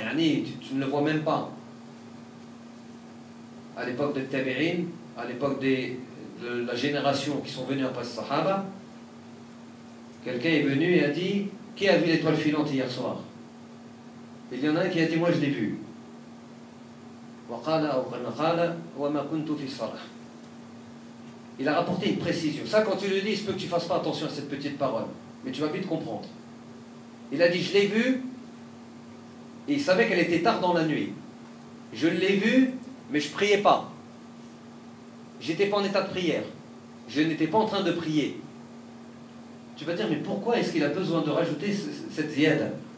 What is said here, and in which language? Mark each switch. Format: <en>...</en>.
<fr>Yani, tu ne le vois même pas. À l'époque des tabi'in, à l'époque de la génération qui sont venus après Sahaba, quelqu'un est venu et a dit qui a vu l'étoile filante hier soir? Et il y en a un qui a dit moi je l'ai vu.</fr> <ar>وقال أو قال وما كنت في الصلاة.</ar> <fr>Il a rapporté une précision. Ça, quand tu le dis, il se peut que tu ne fasses pas attention à cette petite parole. Mais tu vas vite comprendre. Il a dit, je l'ai vu. Et il savait qu'elle était tard dans la nuit. Je l'ai vu, mais je ne priais pas. Je n'étais pas en état de prière. Je n'étais pas en train de prier. Tu vas dire, mais pourquoi est-ce qu'il a besoin de rajouter cette ziyada?</fr>